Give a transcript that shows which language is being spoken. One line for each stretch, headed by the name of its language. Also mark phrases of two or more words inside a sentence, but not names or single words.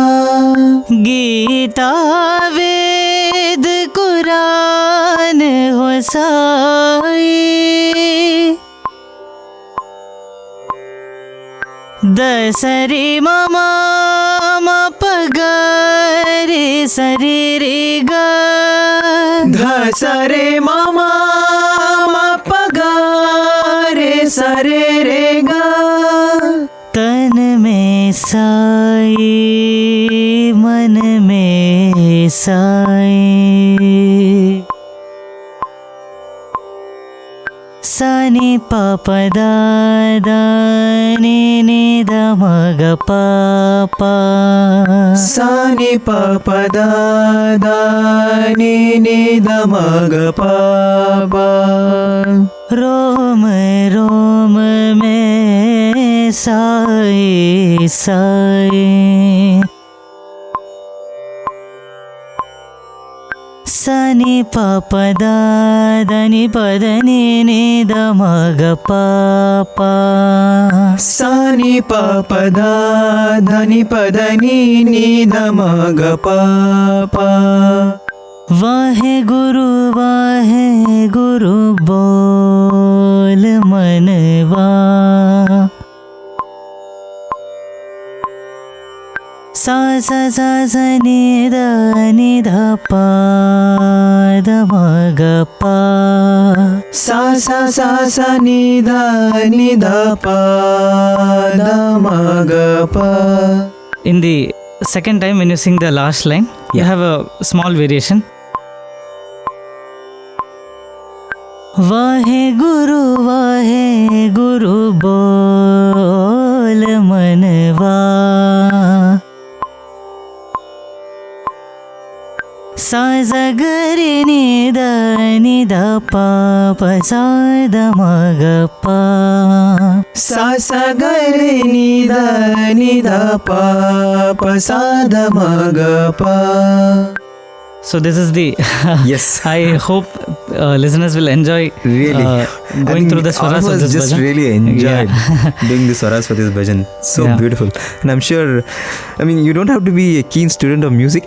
Hindi: गीता वेद कुरान हो साई दसरी मम म प ग रे सा रे ग ध सा रे म म प ग रे सा रे ग. तन में साई मन में साई सानी पापा दादा नी दा मग पापा सा नि प प ध ध नि ध म ग प प. रोम रोम में साई साई सनी पापा दादा नी पदनी नी द मग पापा सा नि प प ध ध नि प ध नि ध म ग प प. वाहे गुरु बोल मनवा सा सा सा सा नि ध पा द म ग पा सा सा सा सा नि ध प ध म ग प.
English: In the second time when you sing the last line, you have a small variation.
Hindi: वाहे गुरु बोल मनवा सा ज़ा ग रे नि ध प प सा ध म ग प. सा सा ग रे नि ध प प सा ध म ग प.
English: So this is the Yes. I hope listeners will enjoy Really, going through the swaras of this just bhajan. really enjoyed doing the swaras for this bhajan. So Yeah. beautiful, and I'm sure. I mean, you don't have to be a keen student of music.